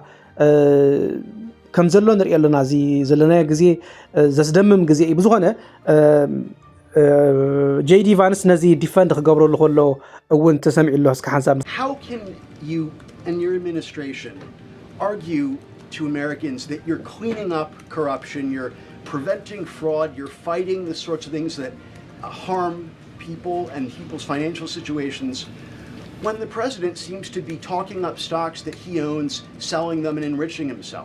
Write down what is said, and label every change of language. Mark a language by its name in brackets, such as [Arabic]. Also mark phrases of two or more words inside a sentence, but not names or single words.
[Tigrinya] ከም ዘሎ ንሪኢ ኣለና እዚ ዘለና ግዜ ዘስደምም ግዜ እዩ ብዝኾነ ጄዲ ቫንስ ነዚ ዲፈንድ ክገብረሉ ከሎ እውን ተሰሚዑ ኣሎ እስከ ሓንሳብ [English] How can you and your administration argue to Americans that you're cleaning up corruption, you're preventing fraud, you're fighting the sorts of things that harm people and people's financial situations, when the president seems to be talking up stocks that he owns, selling them and enriching himself.